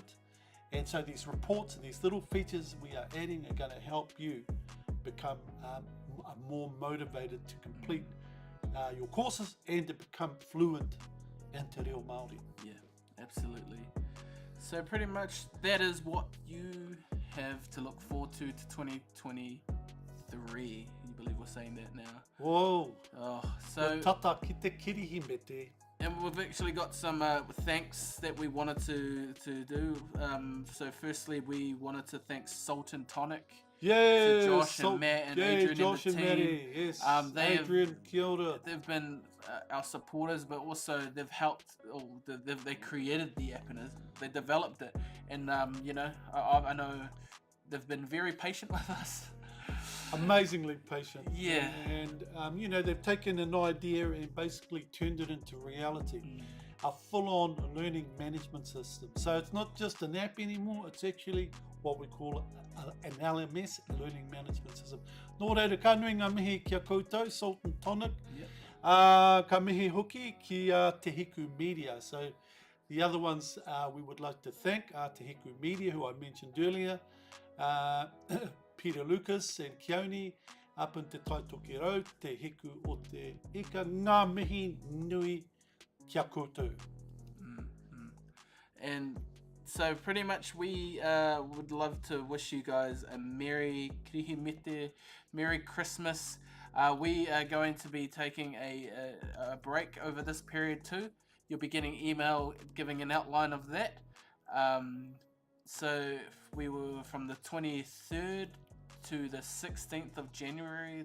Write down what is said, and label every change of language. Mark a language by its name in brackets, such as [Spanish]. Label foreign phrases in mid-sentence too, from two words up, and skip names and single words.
[English] And so these reports and these little features we are adding are going to help you become more motivated to complete your courses and to become fluent in Te Reo Māori. Yeah, absolutely. So pretty much that is what you have to look forward to 2023. You believe we're saying that now? Whoa! Oh, so [Māori] Tata ki te kirihime te. [English] and we've actually got some thanks that we wanted to do. So firstly, we wanted to thank Salt and Tonic. Yeah, To Josh and Matt and Adrian Josh and the and team. Matty, yes. Adrian, [Māori] kia ora. [English] They've been our supporters, but also they've helped. They created the app and they developed it. And you know, I know they've been very patient with us. Amazingly patient. Yeah. And you know, they've taken an idea and basically turned it into reality. A full-on learning management system. So it's not just an app anymore, it's actually what we call an LMS, a learning management system. [Māori] Nō reira, ka nui ngā mihi kia koutou, Salt and Tonic. [English] Yep. [Māori] Ka mihi hoki ki Te Hiku Media. [English] So the other ones we would like to thank Te Hiku Media, who I mentioned earlier, Peter Lucas and Keone, up in Te Taitoki Road, Te Hiku o Te Ika, [Māori] ngā mihi nui kia koutou. [English] And so pretty much we would love to wish you guys a Merry Kirihimete, Merry Christmas. We are going to be taking a break over this period too. You'll be getting email giving an outline of that. So we were from the 23rd to the 16th of January.